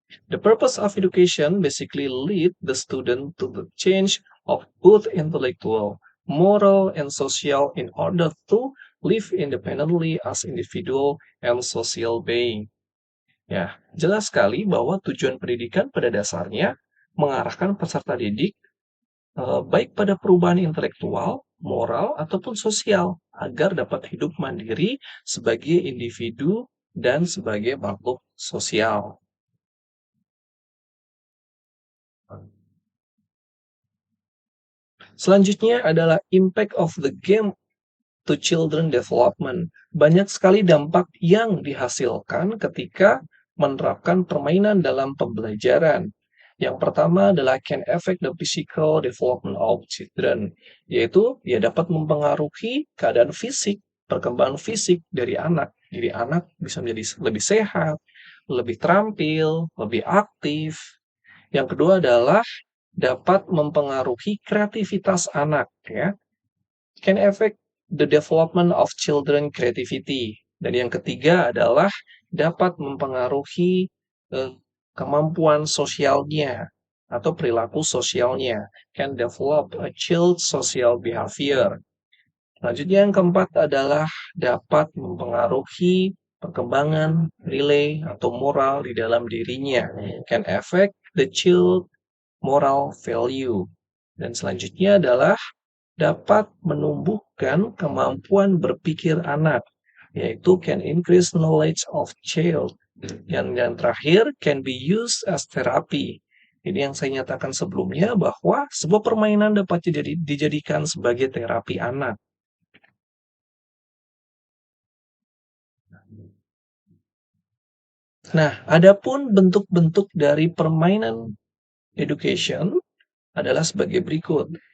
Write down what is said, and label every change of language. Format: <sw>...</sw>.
<en>The purpose of education basically lead the student to the change of both intellectual, moral, and social in order to live independently as individual and social being.</en> <id>Ya, jelas sekali bahwa tujuan pendidikan pada dasarnya mengarahkan peserta didik baik pada perubahan intelektual, moral, ataupun sosial agar dapat hidup mandiri sebagai individu dan sebagai makhluk sosial. Selanjutnya adalah</id> <en>impact of the game to children development.</en> <id>Banyak sekali dampak yang dihasilkan ketika menerapkan permainan dalam pembelajaran. Yang pertama adalah</id> <en>can affect the physical development of children,</en> <id>yaitu dia dapat mempengaruhi keadaan fisik, perkembangan fisik dari anak. Jadi anak bisa menjadi lebih sehat, lebih terampil, lebih aktif. Yang kedua adalah dapat mempengaruhi kreativitas anak, ya.</id> <en>Can affect the development of children creativity.</en> <id>Dan yang ketiga adalah dapat mempengaruhi eh, kemampuan sosialnya atau perilaku sosialnya.</id> <en>Can develop a child social behavior.</en> <id>Selanjutnya yang keempat adalah dapat mempengaruhi perkembangan nilai atau moral di dalam dirinya.</id> <en>Can affect the child moral value.</en> <id>Dan selanjutnya adalah dapat menumbuhkan kemampuan berpikir anak, yaitu</id> <en>can increase knowledge of child.</en> <id>Yang terakhir,</id> <en>can be used as therapy.</en> <id>Ini yang saya nyatakan sebelumnya bahwa sebuah permainan dapat dijadikan sebagai terapi anak. Nah, adapun bentuk-bentuk dari permainan education adalah sebagai berikut.</id>